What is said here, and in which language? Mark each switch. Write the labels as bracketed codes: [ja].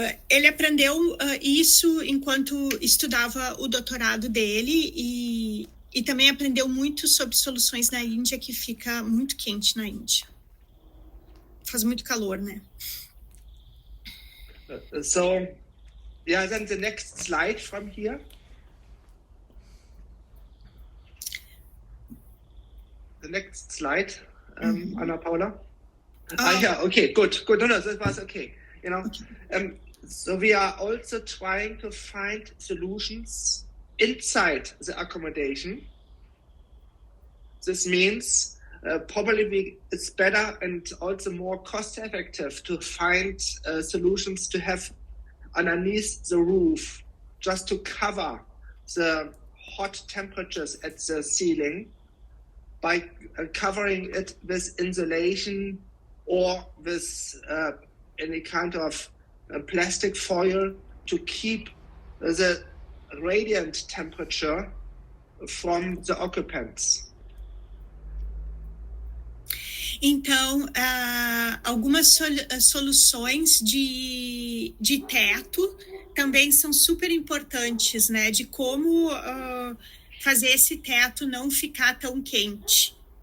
[pt] Ele aprendeu isso enquanto estudava o doutorado dele e também aprendeu muito sobre soluções na Índia, que fica muito quente na Índia. Faz muito calor, né? [en] So, yeah, then the next slide from here. The next slide, Ana Paula. Yeah, okay, good. No, that was okay. You know, so we are also trying to find solutions inside the accommodation. This means probably it's better and also more cost effective to find solutions to have underneath the roof, just to cover the hot temperatures at the ceiling by covering it with insulation or with any kind of plastic foil to keep the radiant temperature from the occupants. [pt] Então, algumas soluções de teto também são super importantes, né? De como fazer esse teto não ficar tão quente.